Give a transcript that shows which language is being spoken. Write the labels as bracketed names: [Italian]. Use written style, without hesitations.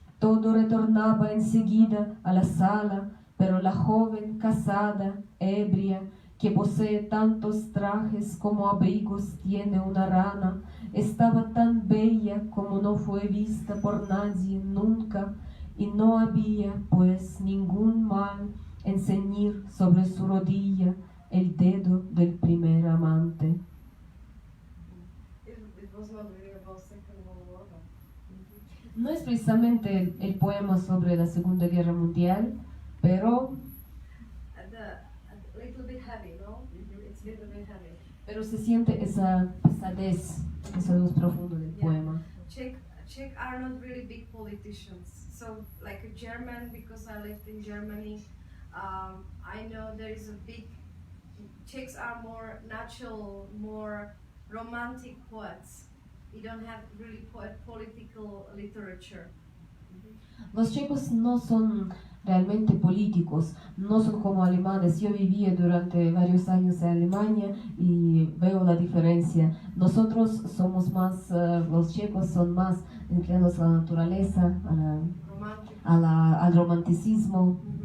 [Spanish] Todo retornaba enseguida a la sala, pero la joven casada, ebria, que posee tantos trajes como abrigos tiene una rana, estaba tan bella como no fue vista por nadie nunca, y no había pues ningún mal en ceñir sobre su rodilla el dedo del primer amante. [English] It was not really about Second World War. [Spanish] No es precisamente el poema sobre la Segunda Guerra Mundial, pero [English] A little bit heavy, no? It's a little bit heavy. [Spanish] pero se siente esa pesadez profundo del poema. [English] Czech are not really big politicians. So, like a German, because I lived in Germany, I know there is a big. Czechs are more natural, more romantic poets. You don't have really political literature. [Spanish] Los checos no son realmente políticos, no son como alemanes. Yo vivía durante varios años en Alemania y veo la diferencia. Nosotros somos más, los checos son más inclinados a la naturaleza, al romanticismo.